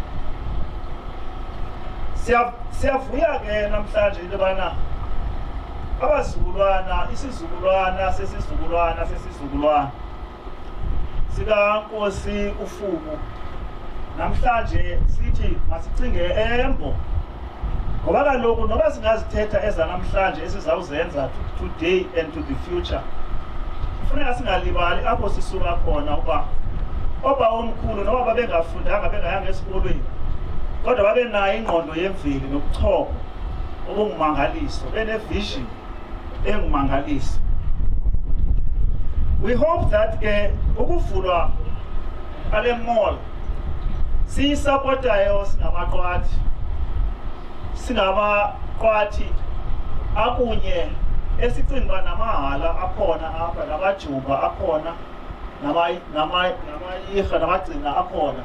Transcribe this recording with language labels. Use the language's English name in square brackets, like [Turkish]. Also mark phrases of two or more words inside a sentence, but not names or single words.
[Xhosa] Siyavuya ke namhlanje into yobana abazukulwana, isizukulwana sesizukulwana sikaNkosi uFuku namhlanje sithi masicinge eMbo, ngoba kaloku noba singazithetha ezanamhlanje esizawuzenza [English] today and to the future, [Xhosa] kufuneka singalibali apho sisuka khona uba omkhulu noba babengafundanga bengayanga esikolweni, kodwa babe nayo ingqondo yemveli nobuchopho obungumangaliso, bene-vision engumangaliso. [English] We hope that [Xhosa] ke ukuvulwa kale mall siyisapotayo singamaqwathi, singabaqwathi akunye esicinga namahala akhona apha, namajuba akhona, namayirha namagcina akhona.